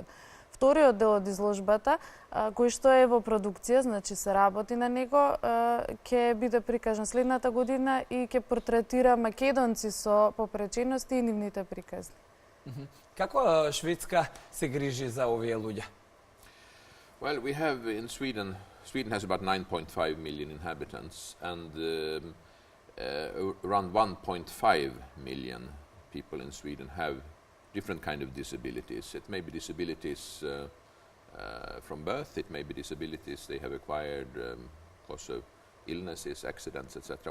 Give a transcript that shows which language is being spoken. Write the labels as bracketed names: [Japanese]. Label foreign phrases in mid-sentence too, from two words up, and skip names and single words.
[Macedonian] Вториот дел од изложбата, кој што е во продукција, значи се работи на него, ќе биде прикажан следната година и ќе портретира македонци со попречености и нивните приказни. Како Шведска се грижи за овие луѓе? [English] Well, we have in Sweden has about 9.5 million inhabitants, and around 1.5 million people in Sweden have different kind of disabilities. It may be disabilities from birth, it may be disabilities they have acquired because of illnesses, accidents, etc.